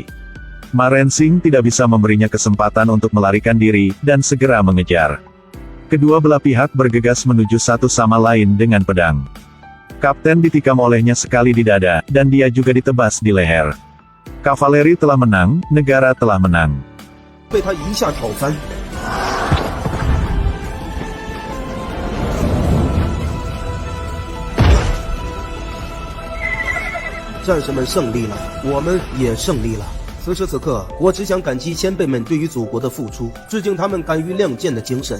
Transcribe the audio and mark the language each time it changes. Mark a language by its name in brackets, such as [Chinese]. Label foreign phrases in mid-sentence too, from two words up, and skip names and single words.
[Indonesian] Ma Rensing tidak bisa memberinya kesempatan untuk melarikan diri, dan segera mengejar. Kedua belah pihak bergegas menuju satu sama lain dengan pedang. Kapten ditikam olehnya sekali di dada, dan dia juga ditebas di leher. Kavaleri telah menang, negara telah menang. [Chinese] 被他一下挑翻。战士们胜利了，我们也胜利了。此时此刻，我只想感激先辈们对于祖国的付出，致敬他们敢于亮剑的精神。